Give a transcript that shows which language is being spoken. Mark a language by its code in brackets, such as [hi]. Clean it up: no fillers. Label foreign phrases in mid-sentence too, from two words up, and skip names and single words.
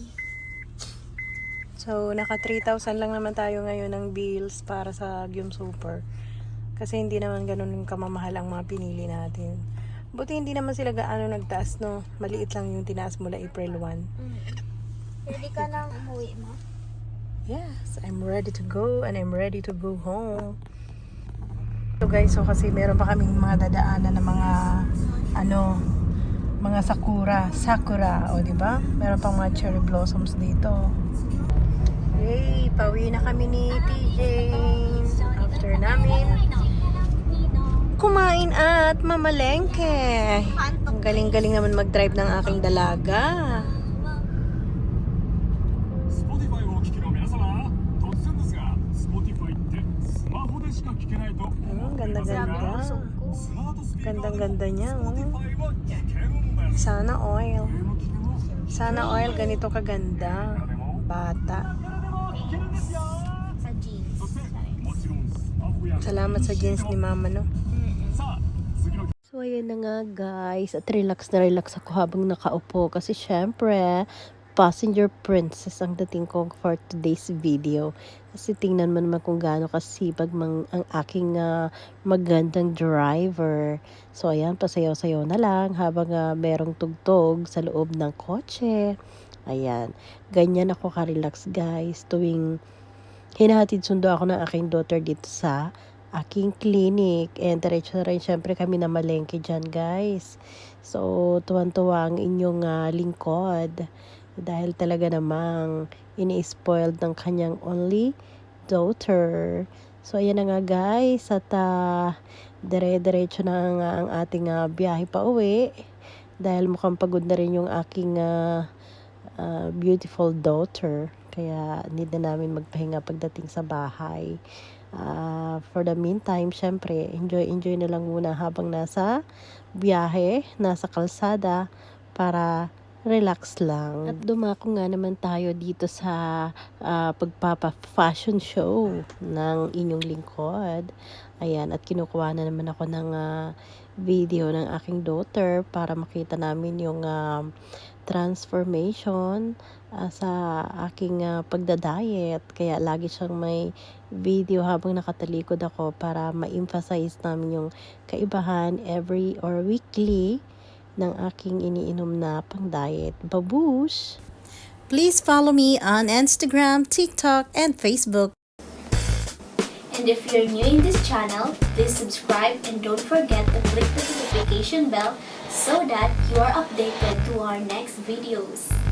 [tl] So, naka 3,000 lang naman tayo ngayon ng bills para sa Gyum Super. Kasi hindi naman ganun yung kamamahal ang mga pinili natin. Buti hindi naman sila gaano nagtaas, no? Maliit lang yung tinaas mula April 1. Ready ka nang umuwi mo? [en] Yes, I'm ready to go and I'm ready to go home. So guys, [tl] kasi meron pa kaming mga dadaanan ng mga mga sakura, o di ba? Meron pang mga [en] cherry blossoms [tl] dito. Yay, pauwi na kami ni TJ after namin kumain at mamalengke. Ang galing-galing naman mag-drive ng aking dalaga. [ja] Spotify をお聞きの皆様、突然ですが、Spotify ってスマホでしか聞けないと思っていませんか？ [tl] Ganda-ganda. [ja] スマートスピーカーでも [tl] Gandang-ganda niya, oh. [ja] Spotify は聞けるんです。 [tl] Sana oil. [ja] 家の機能を [tl] Sana oil ganito kaganda. Bata. [ja] 誰でも聞けるんですよ。 [tl] Sa jeans. [ja] そしてもちろんスマホや [tl] Salamat sa jeans ni mama, no? [ja] さあ次の [tl] So, ayan na nga guys. At relax na relax ako habang nakaupo. Kasi syempre, [en] passenger princess [tl] ang dating ko [en] for today's video. [tl] Kasi tingnan mo naman kung gaano kasipag ang aking magandang driver. So, ayan, pasayaw-sayaw na lang habang merong tugtog sa loob ng kotse. Ayan, ganyan ako ka-relax guys tuwing hinahatid sundo ako ng aking daughter dito sa aking clinic. And diretso na rin syempre kami na malengke dyan guys. So, tuwan-tuwa ang inyong lingkod. Dahil talaga namang ini-spoiled ng kanyang [en] only daughter. [tl] So, ayan na nga guys. At dire-diretso na nga ang ating biyahe pa uwi. Dahil mukhang pagod na rin yung aking [en] beautiful daughter. [tl] Kaya need na namin magpahinga pagdating sa bahay. [en] For the meantime, [tl] syempre, enjoy na lang muna habang nasa biyahe, nasa kalsada para relax lang. At dumako nga naman tayo dito sa pagpapa-fashion show ng inyong lingkod. Ayan, at kinukuha na naman ako ng video ng aking daughter para makita namin yung transformation sa aking pagdadiet. Kaya lagi siyang may video habang nakatalikod ako para ma-emphasize namin yung kaibahan [en] every or weekly [tl] ng aking iniinom na pang-diet. Babush! [en] Please follow me on Instagram, TikTok, and Facebook. And if you're new in this channel, please subscribe and don't forget to click the notification bell so that you are updated to our next videos.